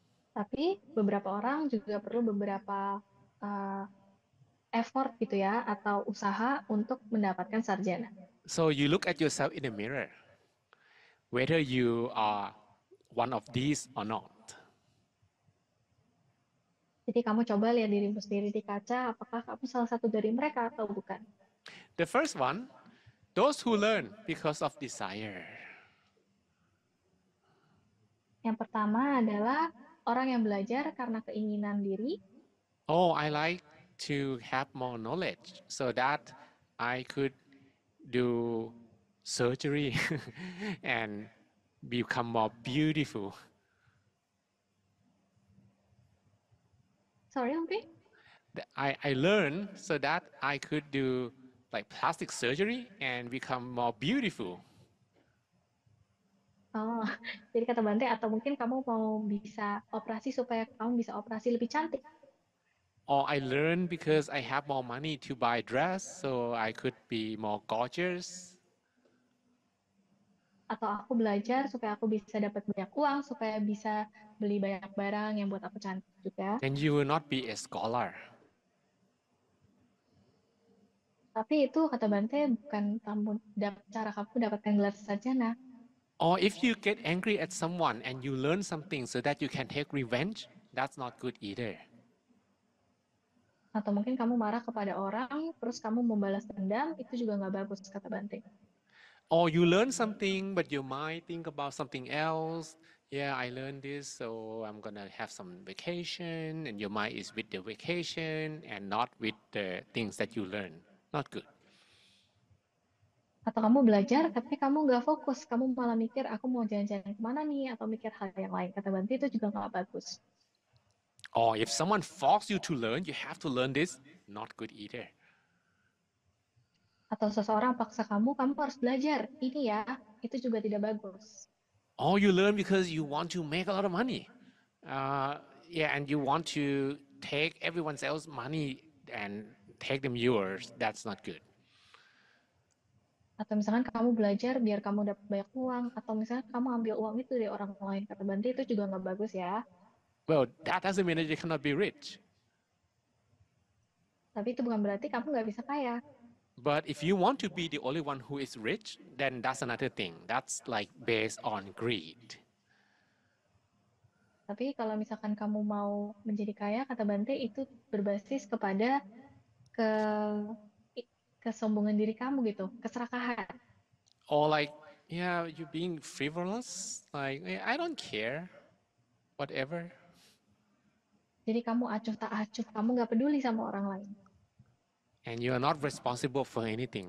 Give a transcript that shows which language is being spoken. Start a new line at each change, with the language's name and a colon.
Indonesian: Tapi beberapa orang juga perlu beberapa effort gitu ya, atau usaha untuk mendapatkan sarjana.
English: So you look at yourself in the mirror, whether you are one of these or not.
Indonesian: Jadi kamu coba lihat dirimu sendiri di kaca, apakah kamu salah satu dari mereka atau bukan.
English: The first one, those who learn because of desire.
Indonesian: Yang pertama adalah orang yang belajar karena keinginan diri.
English: Oh, I like to have more knowledge so that I could do surgery and become more beautiful. Sorry, Lumpi? I learned so that I could do like plastic surgery and become more beautiful.
Indonesian: Oh, jadi kata Bante, atau mungkin kamu mau bisa operasi supaya kamu bisa operasi lebih cantik.
English: Or I learned because I have more money to buy dress so I could be more gorgeous.
Indonesian: Atau aku belajar supaya aku bisa dapat banyak uang, supaya bisa beli banyak barang yang buat aku cantik juga.
English: Then you will not be a scholar.
Indonesian: Tapi itu kata Bante bukan cara kamu dapatkan gelar sarjana.
English: Or if you get angry at someone and you learn something so that you can take revenge, that's not good either.
Indonesian: Atau mungkin kamu marah kepada orang, terus kamu membalas dendam, itu juga nggak bagus, kata Bante.
English: Or you learn something, but your mind think about something else. Yeah, I learned this, so I'm gonna have some vacation, and your mind is with the vacation and not with the things that you learn. Not good.
Indonesian: Atau kamu belajar, tapi kamu nggak fokus, kamu malah mikir, aku mau jalan-jalan kemana nih, atau mikir hal yang lain. Kata Bante itu juga nggak bagus.
English: Or if someone force you to learn, you have to learn this. Not good either.
Indonesian: Atau seseorang paksa kamu harus belajar. Ini ya, itu juga tidak bagus.
English: Or you learn because you want to make a lot of money. Yeah, and you want to take everyone else's money and take them yours. That's not good.
Indonesian: Atau misalkan kamu belajar biar kamu dapat banyak uang, atau misalkan kamu ambil uang itu dari orang lain. Kata Bante itu juga nggak bagus ya.
English: Well, that doesn't mean that you cannot be rich.
Indonesian: Tapi itu bukan berarti kamu nggak bisa kaya.
English: But if you want to be the only one who is rich, then that's another thing. That's like based on greed.
Indonesian: Tapi kalau misalkan kamu mau menjadi kaya, kata Bante itu berbasis kepada kesombongan diri kamu gitu, keserakahan.
English: Or like, yeah, you being frivolous. Like, I don't care. Whatever.
Indonesian: Jadi kamu acuh tak acuh, kamu nggak peduli sama orang lain.
English: And you are not responsible for anything.